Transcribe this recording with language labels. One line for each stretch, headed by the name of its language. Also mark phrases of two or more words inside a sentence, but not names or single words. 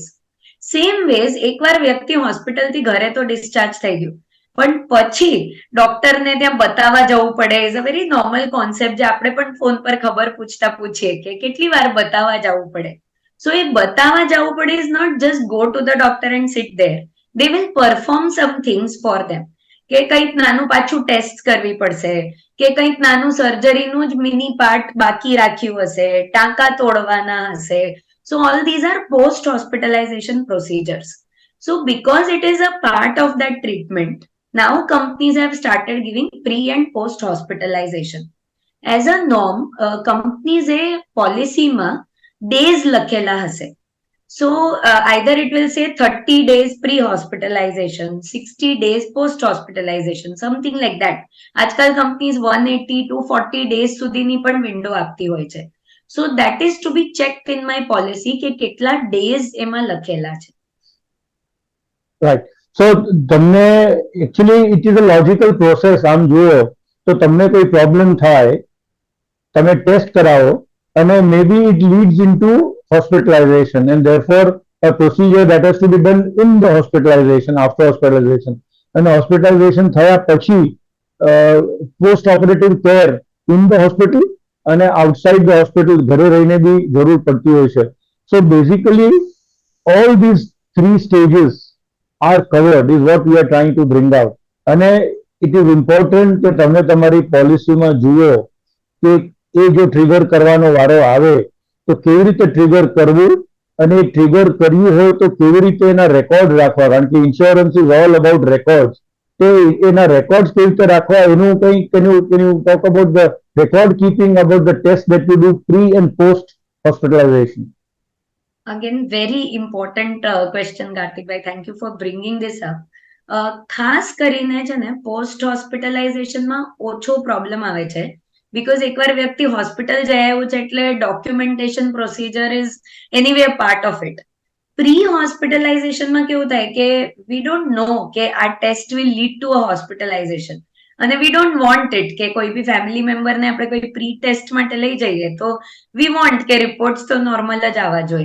English: same ways
Gujarati: એકવાર વ્યક્તિ હોસ્પિટલથી ઘરે તો ડિસ્ચાર્જ થઈ ગયું, પણ પછી ડોક્ટરને ત્યાં બતાવવા જવું પડે
English: is a very normal concept,
Gujarati: જે આપણે પણ ફોન પર ખબર પૂછતા પૂછીએ કે કેટલી વાર બતાવવા જવું પડે.
English: સો
Gujarati: એ બતાવવા જવું પડે
English: is not just go to the doctor and sit there. they will perform some things for them,
Gujarati: કે કંઈક નાનું પાછું ટેસ્ટ કરવી પડશે, કે કંઈક નાનું સર્જરીનું જ
English: mini part
Gujarati: બાકી રાખ્યું હશે, ટાંકા તોડવાના હશે.
English: So all these are post-hospitalization procedures. So because it is a part of that treatment, now companies have started giving pre and post-hospitalization. As a norm, companies a policy માં days
Gujarati: લખેલા હશે.
English: So either it will say 30 days pre-hospitalization, 60 days post-hospitalization, something like that.
Gujarati: આજકાલ companies
English: 180 to 40 days
Gujarati: સુધીની પણ વિન્ડો આપતી હોય છે.
English: So that is to be checked in my policy
Gujarati: કે કેટલા days એમાં લખેલા છે.
English: Right. So તમને actually it is a logical process.
Gujarati: આમ જુઓ તો તમને કોઈ પ્રોબ્લેમ થાય, તમે ટેસ્ટ કરાવો અને
English: maybe it leads into hospitalization and therefore a procedure that has to be done in the hospitalization, after hospitalization.
Gujarati: અને hospitalization થયા પછી
English: post operative care in the hospital
Gujarati: અને
English: outside the hospital
Gujarati: ઘરે રહીને બી જરૂર પડતી હોય છે.
English: So basically all these 3 stages are covered is what we are trying to bring out.
Gujarati: અને
English: it is important
Gujarati: કે તમે તમારી પોલિસીમાં જુઓ કે એ જો ટ્રિગર કરવાનો વારો આવે તો કેવી રીતે ટ્રિગર કરવું અને ટ્રિગર કર્યું હોય તો કેવી રીતે એના રેકોર્ડ રાખવા, કારણ કે
English: insurance is all about record.
Gujarati: તો એના રેકોર્ડ કેવી રીતે રાખવા એનું કંઈ
English: can you talk about the record keeping about the test that you do pre and post hospitalization? Again, very important question, Karthikbhai. Thank you for bringing this up.
Gujarati: ખાસ કરીને છે ને પોસ્ટ હોસ્પિટલાઇઝેશનમાં ઓછો પ્રોબ્લેમ આવે છે, બીકોઝ એકવાર વ્યક્તિ હોસ્પિટલ જઈ આવ્યું છે એટલે
English: documentation procedure is anyway part of it.
Gujarati: પ્રી હોસ્પિટલાઇઝેશનમાં કેવું થાય કે
English: we don't know
Gujarati: કે આ
English: test will lead to a hospitalization,
Gujarati: અને
English: we don't want it
Gujarati: કે કોઈ બી ફેમિલી મેમ્બરને આપણે કોઈ
English: pre test
Gujarati: માટે લઈ જઈએ તો
English: we want
Gujarati: કે રિપોર્ટ્સ તો નોર્મલ જ આવવા જોઈએ.